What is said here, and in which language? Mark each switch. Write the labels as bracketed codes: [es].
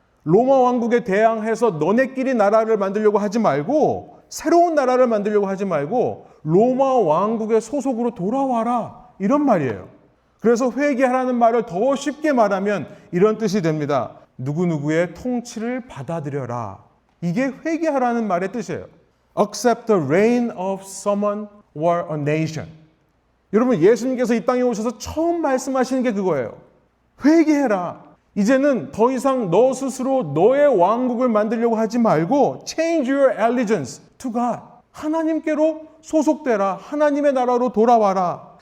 [ko] 로마 왕국에 대항해서 너네끼리 나라를 만들려고 하지 말고, 새로운 나라를 만들려고 하지 말고 로마 왕국의 소속으로 돌아와라. 이런 말이에요. 그래서 회개하라는 말을 더 쉽게 말하면 이런 뜻이 됩니다. 누구누구의 통치를 받아들여라. 이게 회개하라는 말의 뜻이에요. [en] Accept the reign of someone or a nation. [ko] 여러분, 예수님께서 이 땅에 오셔서 처음 말씀하시는 게 그거예요. 회개해라. 이제는 더 이상 너 스스로 너의 왕국을 만들려고 하지 말고 [en] change your allegiance to God. [ko] 하나님께로 소속되라. 하나님의 나라로 돌아와라.